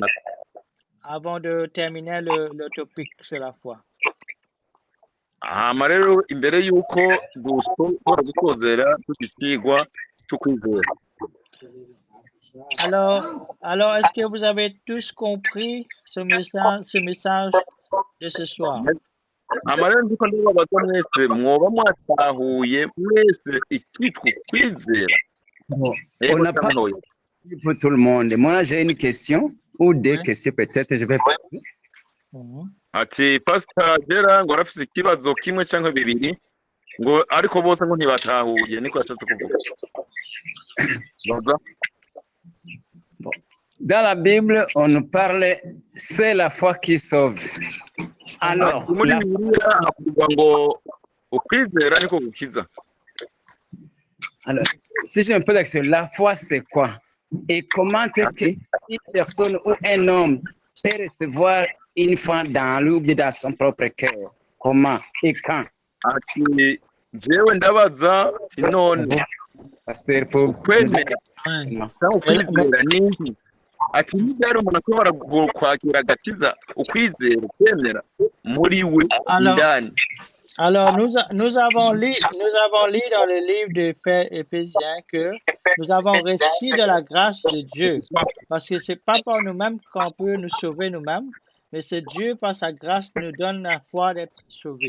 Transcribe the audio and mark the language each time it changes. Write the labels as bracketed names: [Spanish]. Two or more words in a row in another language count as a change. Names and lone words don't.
[French] Avant de terminer le topic sur la foi. [Rundi] Rero imbere y'uko dushobora gutozera tukigwa cyo kwizera. [French] Alors, est-ce que vous avez tous compris ce message de ce soir? [Rundi] amarero ndiko ndababaza mwese mwoba mwatahuye mwese icyitwa kwizera [French] On n'a pas pour tout le monde. Moi, j'ai une question ou deux questions peut-être, je vais poser. [Rundi] ati Pastor Gera ngo arafise ikibazo kimwe canke bibiri ngo ariko bose ngo ntibatahuye niko yashatse kuvuga. [French] Dans la Bible, on nous parle, c'est la foi qui sauve. Alors, [Rundi] muri Bibiliya havuga ngo ukwizera niko gukiza. [French] Alors, si je me pose la question, la foi c'est quoi? Et comment est-ce qu'une personne ou un homme peut recevoir une foi dans lui ou bien dans son propre cœur? Comment et quand? [Rundi] Ati jewe ndabaza none [French] Pasteur, pour [Rundi] kwemera ukwizera n'iki? Ati nibyari umuntu ashobora kwakira agakiza ukwizera kwemera muri we indani. [French] Alors, nous avons lu dans le livre de Éphésiens que nous avons reçu de la grâce de Dieu. Parce que c'est pas par nous-mêmes qu'on peut nous sauver nous-mêmes, mais c'est Dieu, par sa grâce, nous donne la foi d'être sauvés.